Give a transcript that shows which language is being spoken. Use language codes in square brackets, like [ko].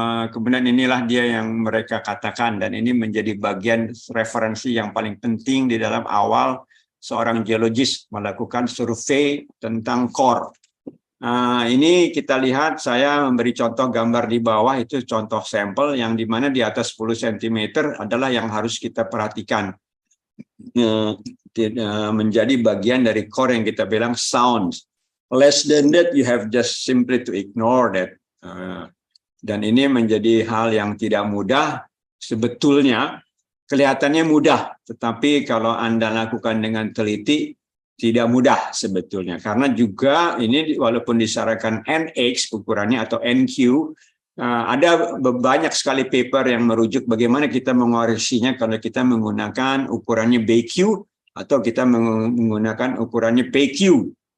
[id] Kemudian inilah dia yang mereka katakan, dan ini menjadi bagian referensi yang paling penting di dalam awal seorang geologis melakukan survei tentang core. Ini kita lihat, saya memberi contoh gambar di bawah, itu contoh sampel yang dimana di atas 10 cm adalah yang harus kita perhatikan. Menjadi bagian dari core yang kita bilang sound. [en] Less than that, you have just simply to ignore that. [id] Dan ini menjadi hal yang tidak mudah. Sebetulnya kelihatannya mudah, tetapi kalau Anda lakukan dengan teliti, tidak mudah sebetulnya, karena juga ini walaupun disarankan NX ukurannya atau NQ, ada banyak sekali paper yang merujuk bagaimana kita mengoreksinya kalau kita menggunakan ukurannya BQ atau kita menggunakan ukurannya PQ.